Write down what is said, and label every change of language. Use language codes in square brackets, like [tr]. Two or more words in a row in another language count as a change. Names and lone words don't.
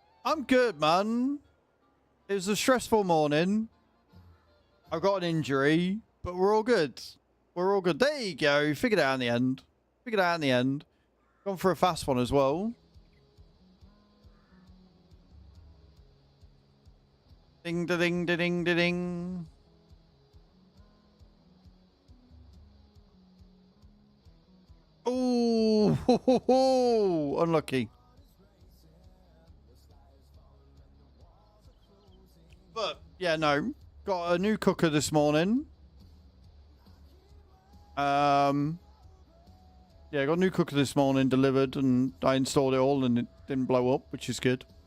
[en] I'm good, man. It was a stressful morning. I got an injury, but we're all good. We're all good. There you go. Figured it out in the end. Figured it out in the end. Gone for a fast one as well. Ding da ding da ding da ding. Oh, ho, ho, ho. Unlucky. But yeah, no. Got a new cooker this morning. Yeah, got a new cooker this morning delivered, and I installed it all, and it didn't blow up, which is good.